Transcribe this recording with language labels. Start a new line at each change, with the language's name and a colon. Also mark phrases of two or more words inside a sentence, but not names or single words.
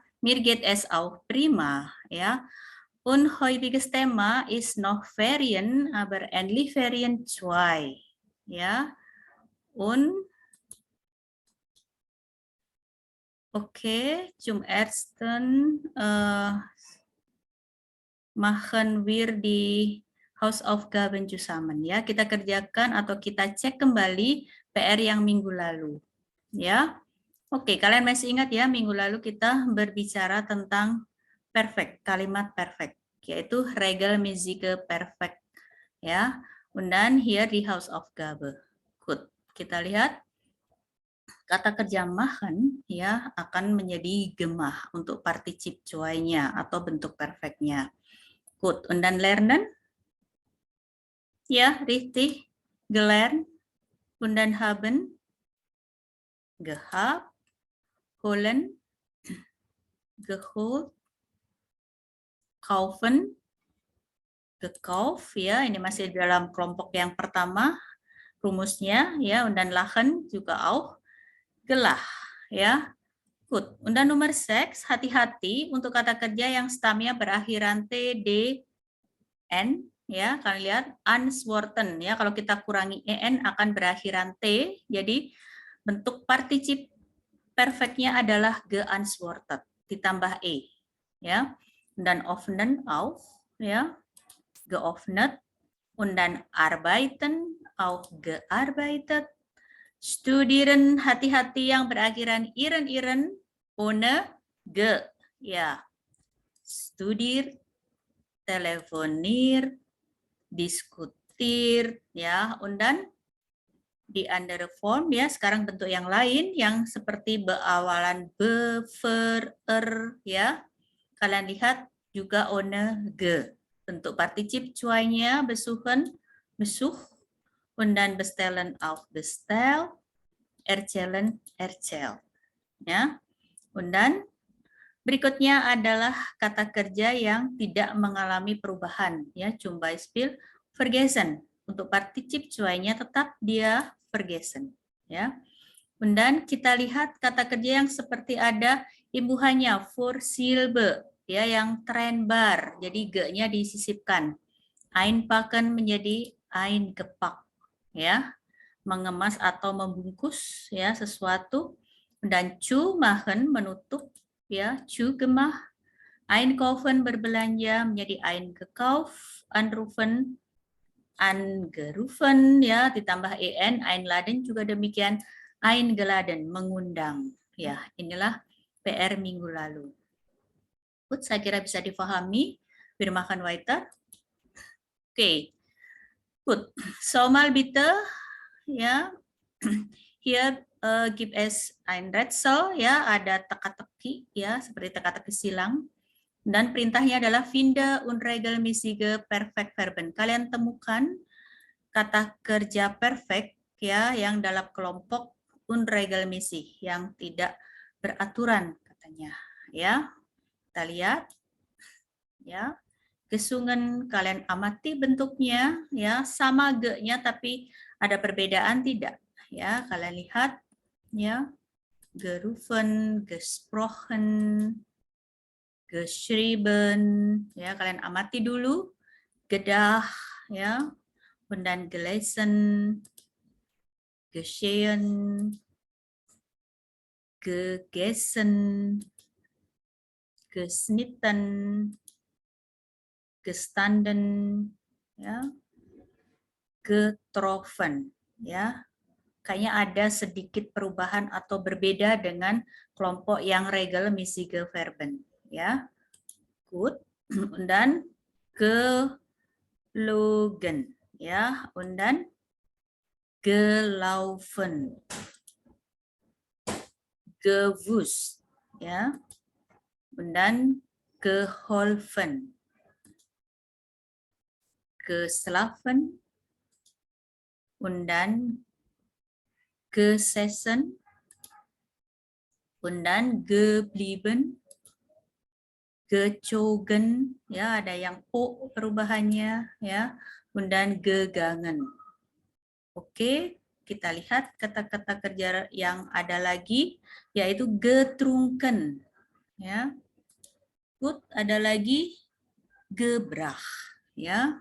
German: Mir geht es auch prima, ja. Und heutiges Thema ist noch Ferien, aber endlich Ferien 2, ja. Und okay, zum ersten machen wir die Hausaufgaben zusammen,
Indonesian: ya. Kita kerjakan atau kita cek kembali PR yang minggu lalu, ya. Oke, kalian masih ingat ya, minggu lalu kita berbicara tentang perfect, kalimat perfect, yaitu
German: regelmäßige perfect,
Indonesian: ya.
German: Und dann hier die Hausaufgabe. Good.
Indonesian: Kita lihat kata kerja machen ya akan menjadi gemah untuk particip cuainya atau bentuk perfectnya. Good.
German: Und dann lernen? Ja, richtig. Gelernt. Und dann haben? Gehabt. Holen. Geholt. Kaufen. Gekauft.
Indonesian: Ya, ini masih dalam kelompok yang pertama. Rumusnya. Ya,
German: und dann lachen juga auch. Gelah. Ya. Good. Und dann
Indonesian: nomor 6, hati-hati untuk kata kerja yang stamnya berakhiran T, D, N. Ya, kalian lihat Antworten ya, kalau kita kurangi en akan berakhiran t, jadi bentuk particip perfectnya adalah geantwortet ditambah e ya.
German: Dan offenen auch ya, geöffnet, und dann arbeiten auch gearbeitet. Studieren,
Indonesian: hati-hati yang berakhiran iren
German: ohne ge
Indonesian: ya.
German: Studir, telefonir, diskutir ya, und dann di andere form
Indonesian: ya, sekarang bentuk yang lain yang seperti beawalan be, ver, ya. Kalian lihat juga
German: ohne ge.
Indonesian: Bentuk particip cuainya besuchen, besuch,
German: und dann bestellen auch bestel, erzählen, erzähl.
Indonesian: Ya.
German: Und dann
Indonesian: berikutnya adalah kata kerja yang tidak mengalami perubahan ya,
German: zum Beispiel vergessen.
Indonesian: Untuk particip cuainya tetap dia vergessen ya. Dan kita lihat kata kerja yang seperti ada imbuhannya for silbe ya, yang trennbar. Jadi ge-nya disisipkan.
German: Einpacken menjadi eingepack ya.
Indonesian: Mengemas atau membungkus ya sesuatu. Dan
German: zu machen
Indonesian: menutup ya,
German: zu gemacht.
Indonesian: Einkaufen berbelanja menjadi eingekauft,
German: anrufen angerufen
Indonesian: ya, ditambah en, einladen juga demikian, eingeladen mengundang ya. Inilah PR minggu lalu. Good, saya kira bisa difahami.
German: Wir machen weiter. Oke. Good. So mal bitte ya. Here give es ein Rätsel
Indonesian: ya, ada teka-teki ya, seperti teka-teki silang. Dan perintahnya adalah
German: finde und regelmäßige Perfektverben.
Indonesian: Kalian temukan kata kerja perfect ya yang dalam kelompok unregelmäßig yang tidak beraturan katanya ya. Kita lihat ya. Gesungen kalian amati bentuknya ya, sama ge-nya tapi ada perbedaan tidak ya. Kalian lihat ya.
German: Gerufen, gesprochen, geschrieben
Indonesian: ya, kalian amati dulu.
German: Gedah ya, und dann gelesen, geschehen, gegessen, geschnitten, gestanden ya, getroffen ya.
Indonesian: Kayaknya ada sedikit perubahan atau berbeda dengan kelompok yang
German: regelmäßige Verben
Indonesian: ya.
German: Gut. Und dann gelogen ya, und dann gelaufen, gewusst ya, und dann geholfen, geschlafen, und dann gesessen, und dann geblieben, gezogen,
Indonesian: ya ada yang o perubahannya, ya, kemudian gegangen. Oke, kita lihat kata-kata kerja yang ada lagi, yaitu getrunken, ya. Good, ada lagi gebrach, ya.